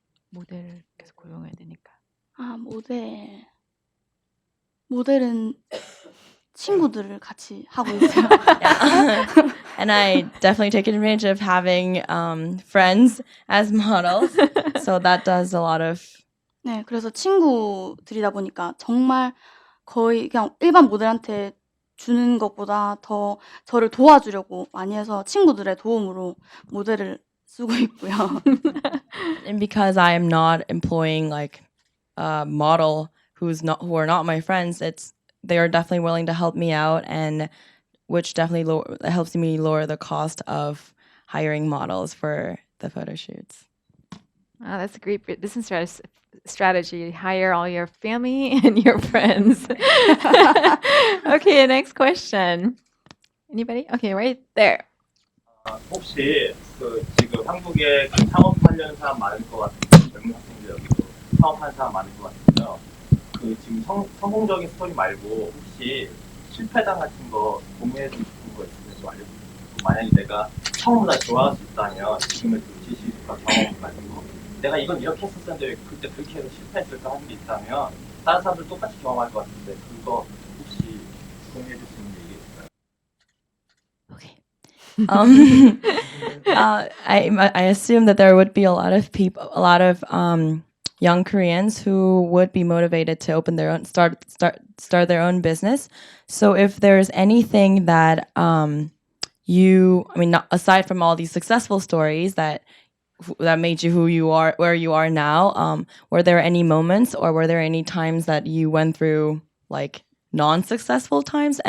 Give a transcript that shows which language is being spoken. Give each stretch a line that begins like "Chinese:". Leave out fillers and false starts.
Korean: 모델을 계속 고용해야 되니까. 아, 모델은 친구들을 같이 하고 있어요.
English: Yeah. And I definitely take advantage of having friends as models. So that does a lot of.
Korean: 네, 그래서 친구들이다 보니까 정말 거의 그냥 일반 모델한테 주는 것보다 더 저를 도와주려고 많이 해서 친구들의 도움으로 모델을 쓰고 있고요.
English: And because I am not employing like a model who are not my friends, they are definitely willing to help me out, and which definitely helps me lower the cost of hiring models for the photo shoots. Oh, that's a great business strategy. Hire all your family and your friends. Okay, next question. Anybody? Okay, right there.
Korean: 혹시 지금 한국에 창업하려는 사람 많을 것 같은데 젊은 학생들 여기도 창업하는 사람 많을 것 같은데요. 지금 성공적인 스토리 말고 혹시 실패담 같은 거 공유해주고 싶은 거 있으면 좀 알려주세요. 만약에 내가 처음보다 좋아할 수 있다면 지금의 그 지식과 경험 같은 거 내가 이건 이렇게 했었는데 그때 그렇게 해서 실패했을까 하는 게 있다면 다른 사람들 똑같이 경험할 것 같은데 그거 혹시 공유해줄 수 있는 얘기 있을까요?
English: Okay. I assume that there would be a lot of people, a lot of young Koreans who would be motivated to open their own, start their own business. So if there's anything that aside from all these successful stories that made you who you are, where you are now, were there any moments or were there any times that you went through like non-successful times?